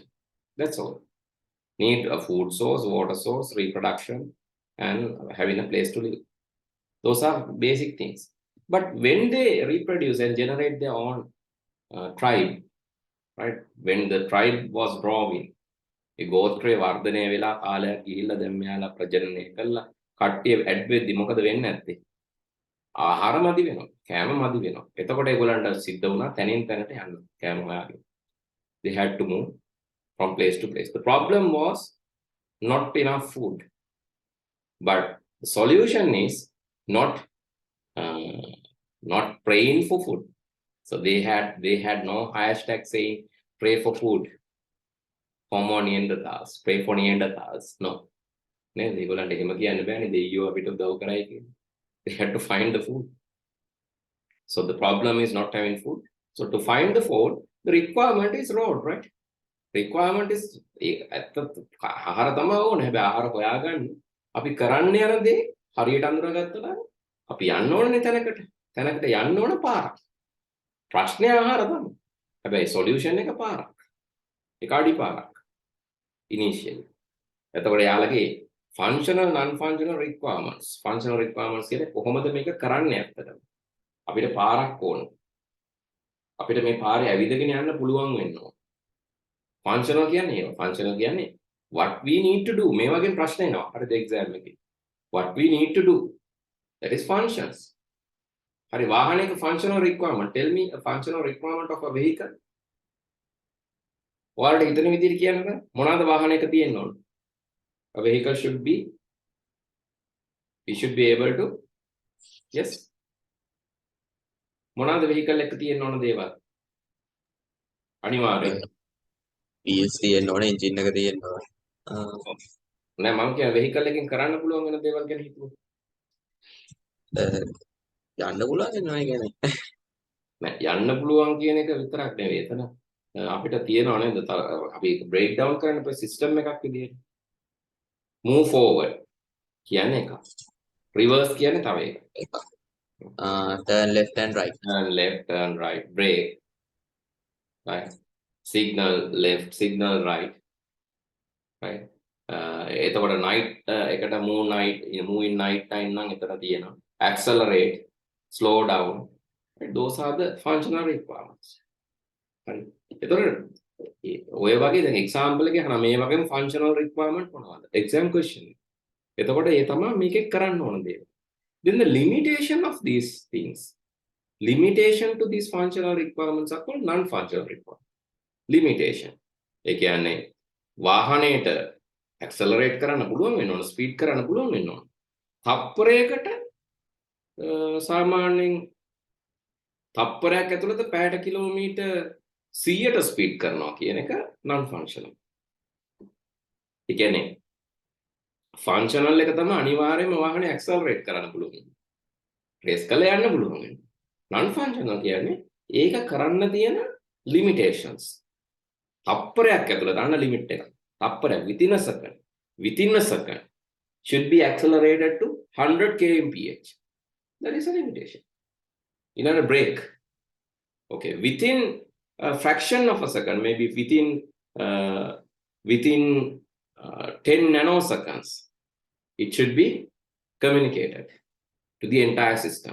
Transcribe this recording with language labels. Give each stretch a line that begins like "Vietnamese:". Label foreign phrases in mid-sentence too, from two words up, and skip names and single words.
English: That's all. Need a food source, water source, reproduction, and having a place to live. Those are basic things. But when they reproduce and generate their own tribe, right? When the tribe was growing,
Sinhala: ඒ ගෝත්‍රය වර්ධනය වෙලා කාලයක් ගිහිල්ලා දැන් මෙයාලා ප්‍රජනනය කළා කට්ටිය ඇඩ් වෙද්දි මොකද වෙන්නේ නැත්තේ? ආහාර මදි වෙනවා, කෑම මදි වෙනවා. එතකොට ඒගොල්ලන්ට සිද්ධ වුණා තැනින් තැනට යන්න කෑම හොයාගෙන.
English: They had to move from place to place. The problem was not enough food, but the solution is not praying for food. So they had no hashtag saying pray for food. Homo Neanderthals, pray for Neanderthals. No. They had to find the food. So the problem is not having food. So to find the food, the requirement is road, right? Requirement is
Sinhala: ආහාර තමයි ඕනේ. හැබැයි ආහාර හොයාගන්න අපි කරන්න යන දේ හරියට අඳුරගත්තා නම් අපි යන්න ඕනේ තැනකට යන්න ඕන පාරක්. ප්‍රශ්නේ ආහාර තමයි. හැබැයි සොලියුෂන් එක පාරක්. ඒක අඩි පාරක්. Initially. එතකොට යාළගේ
English: functional non-functional requirements. Functional requirements
Sinhala: කියන්නේ කොහොමද මේක කරන්නේ ඇත්තටම. අපිට පාරක් ඕන. අපිට මේ පාරේ ඇවිදගෙන යන්න පුළුවන් වෙන්න ඕන.
English: Functional
Sinhala: කියන්නේ ඒවා.
English: Functional කියන්නේ what we need to do.
Sinhala: මේ වගේ ප්‍රශ්න එනවා. හරිද exam එකේ.
English: What we need to do. That is functions.
Sinhala: හරි වාහනයක
English: functional requirement. Tell me a functional requirement of a vehicle.
Sinhala: ඔයාලට හිතන විදිහට කියන්න මොනවාද වාහනයක තියෙන්න ඕන?
English: A vehicle should be, we should be able to, yes,
Sinhala: මොනවාද vehicle එක තියෙන්න ඕන දේවල්? අනිවාර්යයෙන් PS තියෙන්න ඕනේ, engine එක තියෙන්න ඕනේ. නෑ මම කියන vehicle එකෙන් කරන්න පුළුවන් වෙන දේවල් ගැන හිතුවා. යන්න පුළුවන් වෙනවා කියන්නේ. නෑ යන්න පුළුවන් කියන එක විතරක් නෙවෙයි එතන අපිට තියෙනවා නේද අපි
English: break down
Sinhala: කරන්න පස්සේ system එකක් විදියට.
English: Move forward
Sinhala: කියන්නේ එක. Reverse කියන්නේ තව එකක්.
English: Turn left and right. Turn left, turn right, brake. Right. Signal left, signal right.
Sinhala: Right. එතකොට night එකට
English: move in night time
Sinhala: නම් එතන තියෙනවා.
English: Accelerate, slow down. Right? Those are the functional requirements. Right.
Sinhala: එතකොට ඔය වගේ දැන් example එකේ අහන මේ වගේම
English: functional requirement
Sinhala: මොනවද?
English: Exam question.
Sinhala: එතකොට ඒ තමයි මේකේ කරන්න ඕන දේ.
English: Then the limitation of these things. Limitation to these functional requirements are called non-functional requirements. Limitation.
Sinhala: ඒ කියන්නේ වාහනයේට accelerate කරන්න පුළුවන් වෙන්න ඕන, speed කරන්න පුළුවන් වෙන්න ඕන. තප්පරයකට සාමාන්‍යයෙන් තප්පරයක් ඇතුළත පැයට කිලෝමීටර් 100ට ස්පීඩ් කරනවා කියන එක
English: non functional.
Sinhala: ඒ කියන්නේ ෆන්ක්ෂනල් එක තමයි අනිවාර්යයෙන්ම වාහනේ ඇක්සලරේට් කරන්න පුළුවන්. රේස් කරලා යන්න පුළුවන්.
English: non functional
Sinhala: කියන්නේ ඒක කරන්න තියෙන limitations. තප්පරයක් ඇතුළත අන්න
English: limit
Sinhala: එක. තප්පරයක්
English: within a second should be accelerated to 100 kmph. That is a limitation. In a brake, okay, within a fraction of a second, maybe within 10 nanoseconds, it should be communicated to the entire system.